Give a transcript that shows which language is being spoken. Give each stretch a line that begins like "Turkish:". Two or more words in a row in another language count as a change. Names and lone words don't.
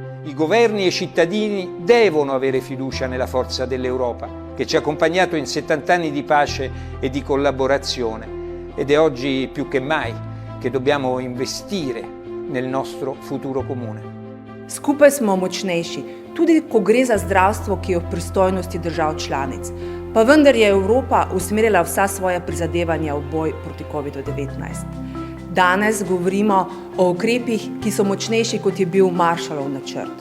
Italian: I governi e i cittadini devono avere fiducia nella forza dell'Europa, che ci ha accompagnato in 70 anni di pace e di collaborazione, ed è oggi più che mai che dobbiamo investire nel nostro futuro comune.
Slovenian: Skupaj smo močnejši, tudi ko gre za zdravstvo, ki je v pristojnosti držav članic. Pa vendar je Evropa usmerila vsa svoja prizadevanja v boj proti COVID-19. Danes govorimo o ukrepih, ki so močnejši, kot je bil Marshallov načrt.